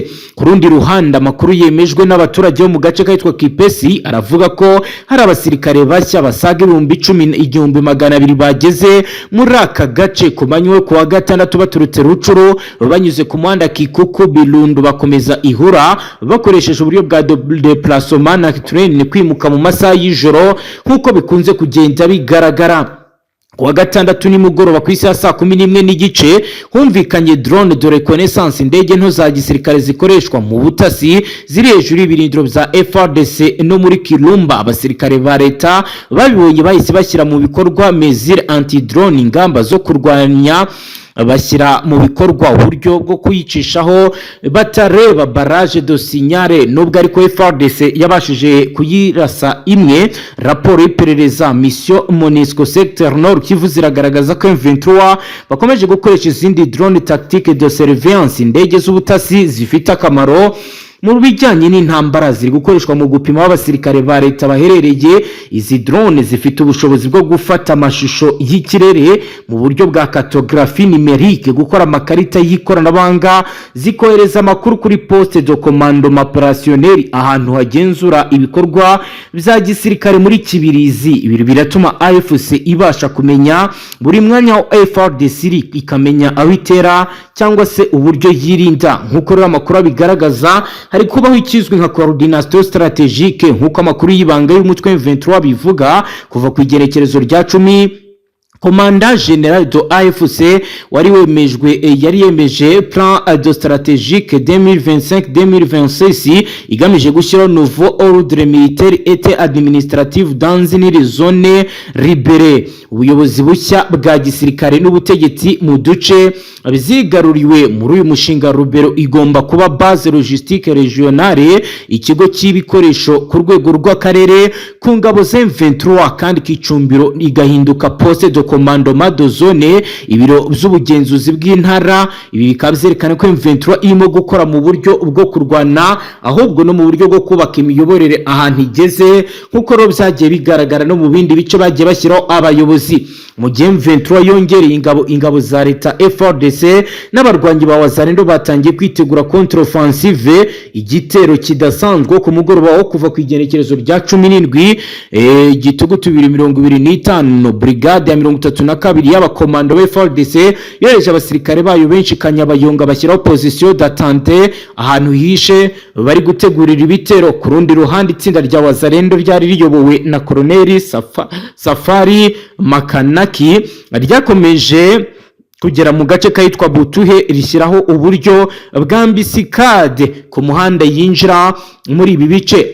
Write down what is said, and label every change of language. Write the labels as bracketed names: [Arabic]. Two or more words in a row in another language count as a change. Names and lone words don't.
[Kinyarwanda] Ku rundi ruhande amakuru yemejwe n'abaturage bo mu gace kahitwa Kipesi aravuga ko hari abasirikare bashya basaga 10,200 bageze muri aka gace ku manywa ku wa gatandatu baturutse Rucuro banyuze ku muhanda Kikuku Bilundu bakomeza Ihura bakoresheje uburyo bwa déplacement na train kwimuka mu masaha y'ijoro nkuko bikunze kugenda bigaragara. Kuwa gatandatu nimugoroba ku isaha 11:30 humvikanye [French] drone de reconnaissance, [Kinyarwanda] indege nto za gisirikare zikoreshwa mu butasi ziri hejuru y'ibirindiro bya FARDC no muri Kirumba. Abasirikare ba leta babibonye bahise bashyira mu bikorwa [French] mesure anti drone, [Kinyarwanda] ingamba zo kurwanya bashyira mu bikorwa uburyo bwo kuyicishaho batareba [French] barrage de signale, [Kinyarwanda] nubwo ariko FARDC yabashije kuyirasa imwe. Raporo y'iperereza [French] mission MONUSCO secteur nord Kivu [Kinyarwanda] ziragaragaza ko M23 bakomeje gukoresha izindi [French] drone tactique de surveillance, [Kinyarwanda] indege z'ubutasi zifite akamaro mu bijyanye n'intambara ziri gukoreshwa mu gupima abasirikare ba leta baherereye. Izi drone zifite ubushobozi bwo gufata amashusho y'ikirere mu buryo bwa [French] cartographie numérique, [Kinyarwanda] gukora amakarita y'ikoranabuhanga, zikohereza amakuru kuri [French] poste de commandement opérationnel [Kinyarwanda] ahantu hagenzura ibikorwa bya gisirikare muri Kibirizi. Ibi biratuma AFC ibasha kumenya buri mwanya wa FARDC ikamenya aho itera cyangwa se uburyo yirinda. Nkuko rero amakuru bigaragaza hari kubaho ikizwi nka [French] coordination stratégique [Kinyarwanda] nkuko amakuru y'ibanga y'umutwe M23 bivuga. Kuva ku igerekerezo rya 10 [French] Commandant General de AFC [Kinyarwanda] yari yemeje [French] plan de stratégique 2025-2026 [Kinyarwanda] igamije gushyiraho [French] nouveau ordre militaire et administratif dans une zone libérée. [Kinyarwanda] Ubuyobozi bushya bwa gisirikare n'ubutegetsi mu duce bizigaruriwe muri uyu mushinga Rubero igomba kuba [French] base logistique régionale, [Kinyarwanda] ikigo cy'ibikoresho ku rwego rw'akarere ku ngabo za M23, kandi kicumbiro igahinduka [French] poste de commandement de zone, [Kinyarwanda] ibiro by'ubugenzuzi bw'intara. Ibi bikaba byerekana ko M23 irimo gukora mu buryo bwo kurwana ahubwo no mu buryo bwo kubaka imiyoborere ahantu igeze, nkuko ro byagiye bigaragara no mu bindi bice bagiye bashyiraho abayobozi. Mu gihe M23 yongereye ingabo za leta FARDC n'abarwanyi ba Wazalendo batangiye kwitegura [French] contre offensive, [Kinyarwanda] igitero kidasanzwe ku mugoroba wo kuva ku igenekerezo rya 17 Gitugutu 2025 brigade ya 32 y'abakomando ba FARDC yohereje abasirikare bayo benshi Kanyabayonga bashyiraho [French] position d'attente [Kinyarwanda] ahantu hishe bari gutegurira ibitero. Ku rundi ruhande itsinda rya Wazalendo ryari riyobowe na Colonel Safari Makanaki ryakomeje kugera mu gace kahitwa Butuhe rishyiraho uburyo bw'ambisikade ku muhanda yinjira muri ibi bice.